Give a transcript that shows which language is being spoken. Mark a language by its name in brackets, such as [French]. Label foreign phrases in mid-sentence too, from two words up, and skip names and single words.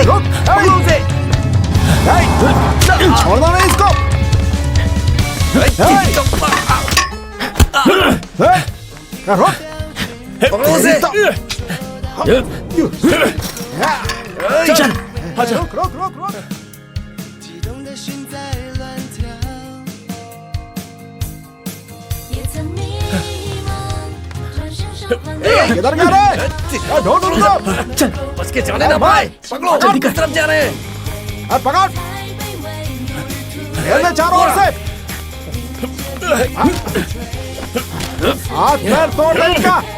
[Hindi] छोड़ना नहीं इसको। चल, आजा। रोक रोक रोक रोक। [Chinese] 激动的心在乱跳，也曾迷茫。 [Hindi] किधर जा रहे हैं? ढूंढ लो। चल बच के जाने ना भाई, पकड़ो जल्दी, किस तरफ जा रहे हैं? पकड़, घेर ले चारों ओर से। हाथ पैर तोड़ दे इनका।